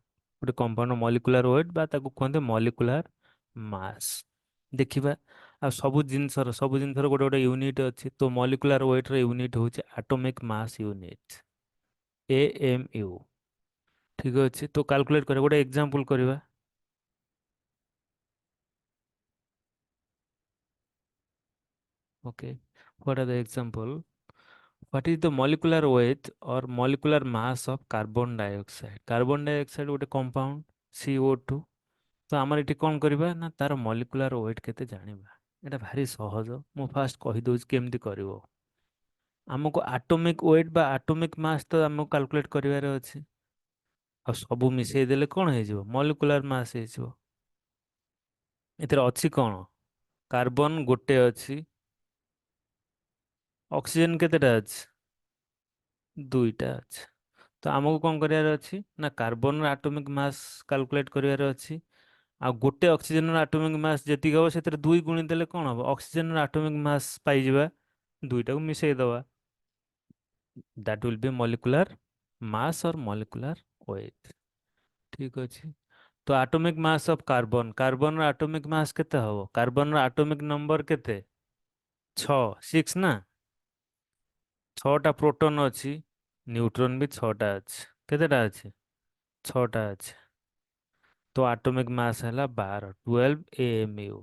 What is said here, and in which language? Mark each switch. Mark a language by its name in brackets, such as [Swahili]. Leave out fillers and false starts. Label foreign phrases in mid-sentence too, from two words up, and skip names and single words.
[Odia] ଗୋଟେ କମ୍ପାଉଣ୍ଡର [English] molecular weight [Odia] ବା ତାକୁ କୁହନ୍ତି [English] molecular mass. [Odia] ଦେଖିବା ଆଉ ସବୁ ଜିନିଷର ଗୋଟେ ଗୋଟେ ୟୁନିଟ୍ ଅଛି। ତ [English] molecular weight [Odia] ୟୁନିଟ୍ ହେଉଛି [English] atomic mass unit, [Odia] AMU। ଠିକ୍ ଅଛି, ତ କାଲକୁଲେଟ୍ କରିବା, ଗୋଟେ ଏକ୍ଜାମ୍ପଲ୍ କରିବା। [English] Okay, what are the example? What is the molecular weight or molecular mass of carbon dioxide? Carbon dioxide [Odia] ଗୋଟେ compound CO2। ତ ଆମର ଏଠି କ'ଣ କରିବା ନା ତାର [English] molecular weight [Odia] କେତେ ଜାଣିବା। ଏଇଟା ଭାରି ସହଜ, ମୁଁ ଫାଷ୍ଟ କହିଦେଉଛି କେମିତି କରିବ। ଆମକୁ [English] atomic weight [Odia] ବା [English] atomic mass [Odia] ତ ଆମକୁ କାଲକୁଲେଟ୍ କରିବାର ଅଛି। ଆଉ ସବୁ ମିଶେଇ ଦେଲେ କ'ଣ ହେଇଯିବ, [English] molecular mass ହେଇଯିବ। [Odia] ଏଥିରେ ଅଛି କ'ଣ, କାର୍ବନ ଗୋଟେ ଅଛି, ଅକ୍ସିଜେନ କେତେଟା ଅଛି, ଦୁଇଟା ଅଛି। ତ ଆମକୁ କ'ଣ କରିବାର ଅଛି ନା କାର୍ବନର [English] atomic mass calculate [Odia] କରିବାର ଅଛି। ଆଉ ଗୋଟେ ଅକ୍ସିଜେନର [English] atomic mass [Odia] ଯେତିକି ହେବ ସେଥିରେ ଦୁଇ ଗୁଣି ଦେଲେ କ'ଣ ହେବ, ଅକ୍ସିଜେନର [English] atomic mass [Odia] ପାଇଯିବା। ଦୁଇଟାକୁ ମିଶେଇ ଦବା। [English] that will be molecular mass or molecular weight। [Odia] ଠିକ ଅଛି। ତ [English] atomic mass of carbon, [Odia] କାର୍ବନର [English] atomic mass [Odia] କେତେ ହବ? କାର୍ବନର [English] atomic number [Odia] କେତେ? 6, 6 ନା। 6ଟା ପ୍ରୋଟନ ଅଛି, ନ୍ୟୁଟ୍ରନ ବି 6ଟା ଅଛି। କେତେଟା ଅଛି? 6ଟା ଅଛି। ତ [English] atomic mass [Odia] ହେଲା 12, 12 AMU।